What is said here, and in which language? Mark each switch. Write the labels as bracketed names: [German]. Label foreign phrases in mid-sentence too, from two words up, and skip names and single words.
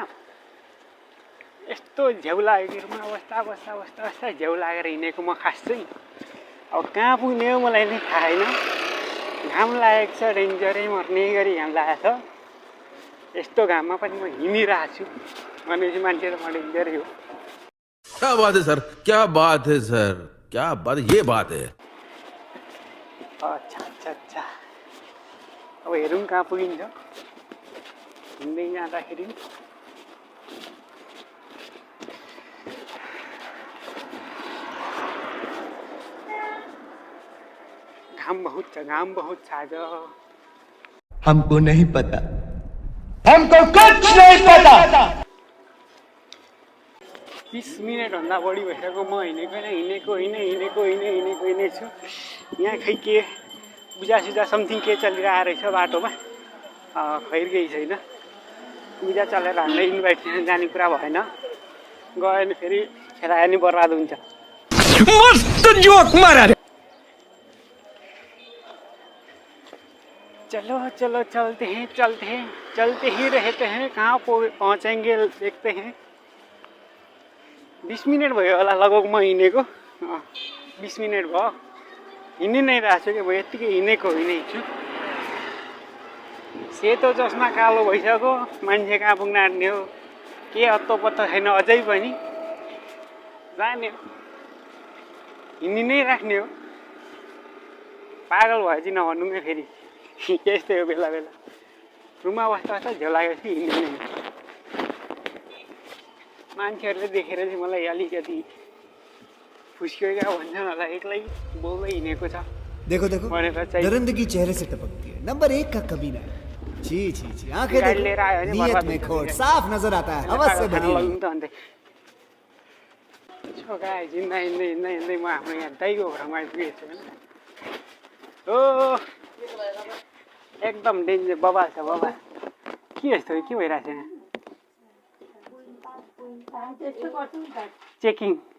[Nepali] यस्तो झ्याउ लाग्यो कि रुममा बस्दा झ्याउ लागेर हिँडेको म खास चाहिँ। अब कहाँ पुग्ने हो मलाई नै थाहा छैन। घाम लागेको छ डेन्जरै मर्ने गरी घाम लागेको छ। यस्तो घाममा पनि म हिँडिरहेको छु भनेपछि मान्छे त म डेन्जरै हो। [Hindi] क्या बात है सर, क्या बात है सर, क्या बात, ये बात है। [Nepali] अच्छा अब हेरौँ कहाँ पुगिन्छ हिँड्दै जाँदाखेरि। घाम बहुत छ आज। [Hindi] हमको नहीं पता, हमको कुछ नहीं पता। [Nepali] 30 मिनटभन्दा बढी भइसक्यो म हिँडेको छु। यहाँ खै के पूजा समथिङ के चलिरहेको रहेछ बाटोमा। खैर केही छैन। पूजा चलेर हामीलाई इन्भाइट जाने कुरा भएन। गयो भने फेरि खेलायो नि बर्बाद हुन्छ। [Hindi] मस्त जोक मारा रे। चलो चलते ही रहते हैं। कहाँ पहुँचेंगे देखते हैं। [Nepali] 20 मिनट भयो होला लगभग म हिँडेको। 20 मिनट भयो हिँडि नै रहेको छु कि म यत्तिकै हिँडेको छु। सेतो चस्मा कालो भइसक्यो। मान्छे कहाँ पुग्न आँट्ने हो के अत्तो पत्तो छैन अझै पनि। जाने हो हिँडि नै राख्ने हो। पागल भएपछि नभन्नु फेरि यस्तै हो बेला रुममा बस्दा झ्याउ लागेपछि हिँड्ने मान्छेहरूले देखेर चाहिँ मलाई अलिकति फुस्क्यो क्या भन्छन् होला। एक्लै बोल्दै हिँडेको छ [Hindi] देखो दरिंदगी चेहरे से टपकती है। नंबर 1 का कमीना है। छी आंखें देखो, नीयत में खोट साफ नजर आता है। हवस से भरी हुई। [Nepali] गाइस हिँड्दै म आफ्नो यहाँ दाइको घरमा आइपुगेको छु। हो एकदम डेन्जर बबाल छ बबाल। के यस्तो के भइरहेछ यहाँ? चेकिङ।